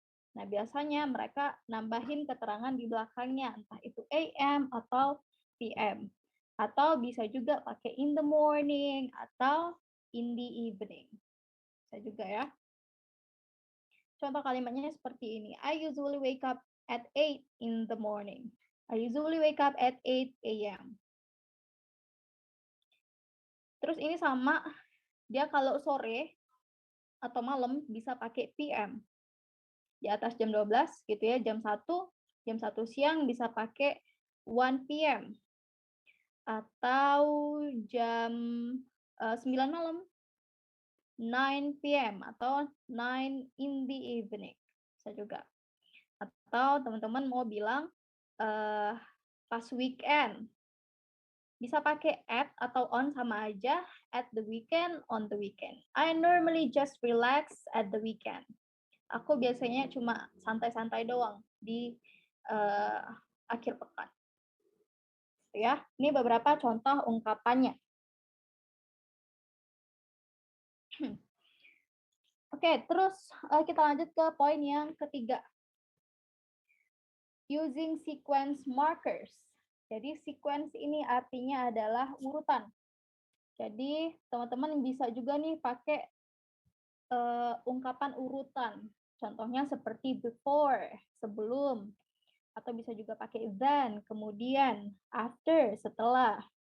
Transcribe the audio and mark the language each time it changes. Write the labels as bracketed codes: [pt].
[id] Nah, biasanya mereka nambahin keterangan di belakangnya, entah itu AM atau PM. Atau bisa juga pakai [en] in the morning [id] atau [en] in the evening. [id] Bisa juga ya. Contoh kalimatnya seperti ini. [en] I usually wake up at 8 in the morning. I usually wake up at 8 a.m. [id] Terus ini sama, dia kalau sore atau malam bisa pakai PM. Di atas jam 12 gitu ya, jam 1 siang bisa pakai 1 PM. Atau jam 9 malam 9 PM atau [en] 9 in the evening, [id] bisa juga. Atau teman-teman mau bilang pas weekend, bisa pakai at atau on sama aja, [en] at the weekend, on the weekend. I normally just relax at the weekend. [id] Aku biasanya cuma santai-santai doang di akhir pekan. Ya, ini beberapa contoh ungkapannya. Oke, terus kita lanjut ke poin yang ketiga. [en] Using sequence markers. [id] Jadi sequence ini artinya adalah urutan. Jadi teman-teman bisa juga nih pakai ungkapan urutan. Contohnya seperti before, sebelum. Atau bisa juga pakai then, kemudian, after, setelah.